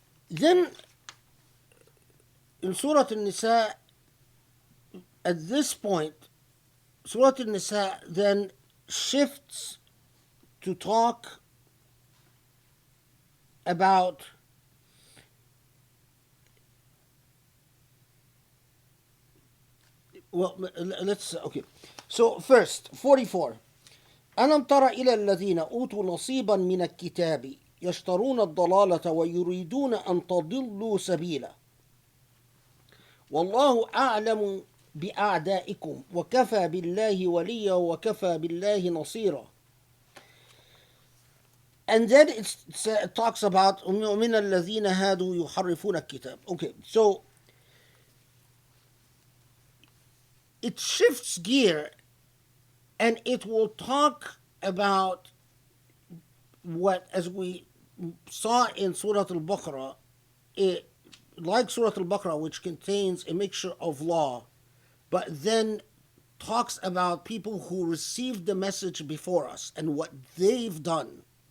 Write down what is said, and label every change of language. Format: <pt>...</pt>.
<en>Then in Surah Nisa, at this point, Surah Nisa then shifts to talk about okay. So first, 44.</en> <ar>ألم تر إلى الذين أوتوا نصيبا من الكتاب يشترون الضلالة ويريدون أن تضلوا سبيلا والله أعلم بأعدائكم وكفى بالله وليا وكفى بالله نصيرا.</ar> <en>And then it talks about</en> <ar>ومن الذين هادوا يحرفون الكتاب.</ar> <en>Okay, so it shifts gear and it will talk about what, as we saw in Surah Al-Baqarah, like Surah Al-Baqarah, which contains a mixture of law, but then talks about people who received the message before us and what they've done.</en>